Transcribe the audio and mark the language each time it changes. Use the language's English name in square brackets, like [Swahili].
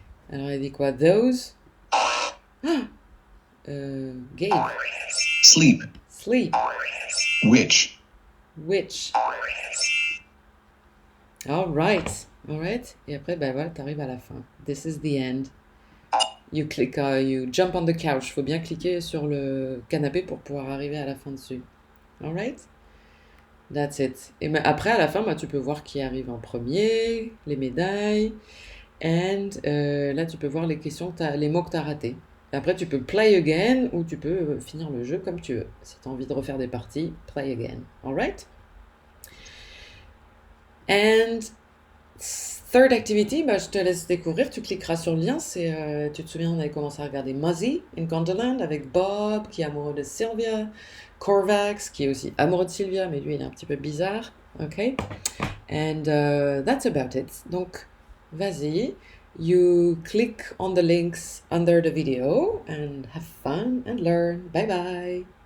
[French] Alors il dit quoi? [English] Those. Gave. Sleep. Sleep. Which, Which. All right. [French] Et après, ben voilà, t'arrives à la fin. [English] This is the end. You click, you jump on the couch. [French] Faut bien cliquer sur le canapé pour pouvoir arriver à la fin dessus. [English] All right? That's it. [French] Et après, à la fin, tu peux voir qui arrive en premier, les médailles. [English] And [French] là, tu peux voir les questions, les mots que tu as ratés. Et après, tu peux [English] play again [French] ou tu peux finir le jeu comme tu veux. Si tu as envie de refaire des parties, [English] play again. Alright? And third activity, [French] je te laisse découvrir. Tu cliqueras sur le lien. Tu te souviens, on avait commencé à regarder Muzzy in Gondorland avec Bob, qui est amoureux de Sylvia. Corvax, qui est aussi amoureux de Sylvia, mais lui, il est un petit peu bizarre. [English] OK? And that's about it. [French] Donc, vas-y. [English] You click on the links under the video and have fun and learn. Bye bye.